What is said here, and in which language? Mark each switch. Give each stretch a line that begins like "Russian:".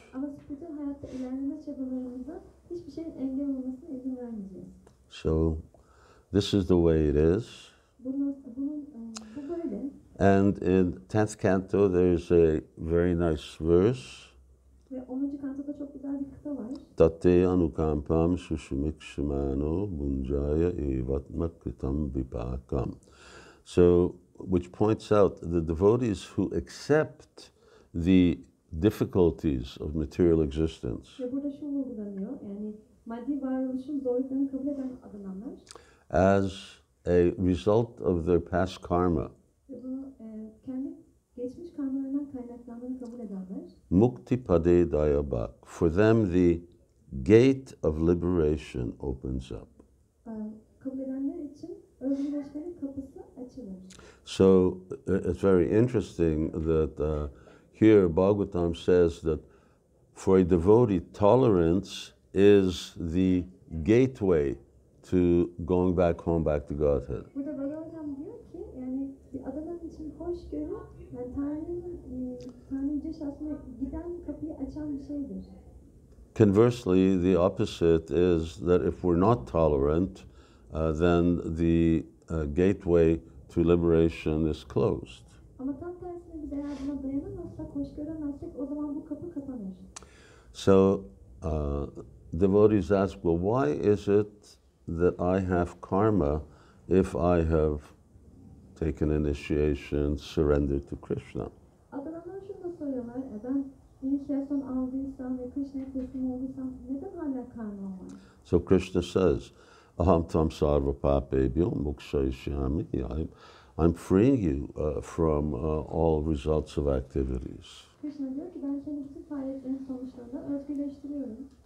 Turkish: Ama spiritüel hayatta ilerleme çabalarımıza hiçbir şeyin engel olmasına izin vermeyeceğiz.
English: So this is the way it is.
Turkish: Bu böyle.
English: And in 10th canto there's a very nice verse.
Turkish: Ve 10. kantoda çok güzel bir kıta var.
Sanskrit: Tate anukampam sushumik shimano bunjaya evatmak kritam vipakam.
English: So, which points out the devotees who accept the difficulties of material existence
Turkish: Ve burada şu vurgulanıyor, yani maddi varoluşun zorluklarını kabul eden adananlar
English: as a result of their past karma,
Turkish: ve bunu kendi geçmiş karmalarından kaynaklandığını kabul edenler,
Sanskrit: mukti pade dayabak.
English: For them, the gate of liberation opens up.
Turkish: kabul edenler için özgürleşmenin kapısı açılır.
English: So it's very interesting that here Bhagavatam says that for a devotee, tolerance is the gateway to going back home, back to Godhead.
Turkish: Burada Bhagavatam diyor ki, yani bir adanan için hoşgörü, yani Tanrı Yüce Şahsı'na giden kapıyı açan bir şeydir.
English: Conversely, the opposite is that if we're not tolerant, then the gateway to liberation is closed.
Turkish: Ama tam tersine biz eğer buna dayanamazsak, hoş göremezsek o zaman bu kapı kapanır.
English: So devotees ask, well, why is it that I have karma if I have taken initiation, surrendered to Krishna?
Turkish: Adananlar şunu da soruyorlar, ben inisiyasyon aldıysam ve Krishna'ya teslim olduysam neden hala karmam var?
English: So Krishna says,
Sanskrit: aham tam sarva papebhyo mokshayishyami.
English: I'm freeing you from all results of activities.
Turkish: Krishna diyor ki ben seni bütün faaliyetlerin sonuçlarından özgürleştiriyorum.